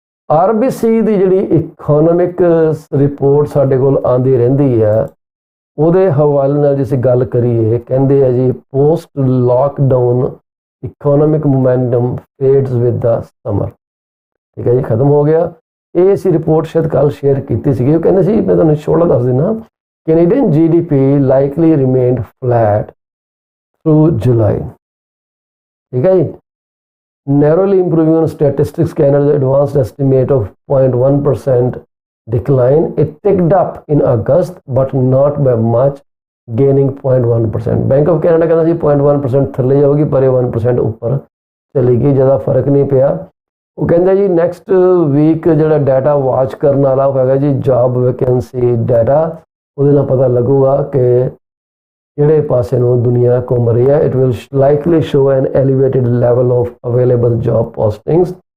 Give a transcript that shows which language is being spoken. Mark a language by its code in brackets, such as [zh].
[pa] RBC ਦੀ ਜਿਹੜੀ economic report ਸਾਡੇ ਕੋਲ ਆਉਂਦੀ ਰਹਿੰਦੀ ਹੈ, ਉਹਦੇ ਹਵਾਲੇ ਨਾਲ ਜੇ ਅਸੀਂ ਗੱਲ ਕਰੀਏ, ਕਹਿੰਦੇ ਆ ਜੀ [en] post lockdown economic momentum fades with the summer, [pa] ਠੀਕ ਹੈ ਜੀ, ਖਤਮ ਹੋ ਗਿਆ। ਇਹ ਅਸੀਂ ਰਿਪੋਰਟ ਸ਼ਾਇਦ ਕੱਲ ਸ਼ੇਅਰ ਕੀਤੀ ਸੀਗੀ। ਉਹ ਕਹਿੰਦੇ ਸੀ, ਮੈਂ ਤੁਹਾਨੂੰ ਛੋਟਾ ਦੱਸ ਦਿੰਦਾ, [en] Canadian GDP likely remained flat through July, [pa] ਠੀਕ ਹੈ ਜੀ। [en] Narrowly improving on statistics Canada's advanced estimate of 0.1% decline. It ticked up in August but not by much, gaining 0.1%. [pa] Bank of Canada ਕਹਿੰਦਾ ਸੀ 0.1% ਥੱਲੇ ਜਾਊਗੀ, ਪਰ ਇਹ 1% ਉੱਪਰ ਚਲੀ ਗਈ, ਜ਼ਿਆਦਾ ਫਰਕ ਨਹੀਂ ਪਿਆ। ਉਹ ਕਹਿੰਦਾ ਜੀ ਨੈਕਸਟ ਵੀਕ ਜਿਹੜਾ ਡਾਟਾ ਵਾਚ ਕਰਨ ਵਾਲਾ ਹੋਵੇਗਾ ਜੀ, ਜੌਬ ਵੈਕੈਂਸੀ ਡਾਟਾ, ਉਹਦੇ ਨਾਲ ਪਤਾ ਲੱਗੂਗਾ ਕਿ ਕਿਹੜੇ ਪਾਸੇ ਨੂੰ ਦੁਨੀਆ ਘੁੰਮ ਰਹੀ ਹੈ। [en] It will likely show an elevated level of available job postings.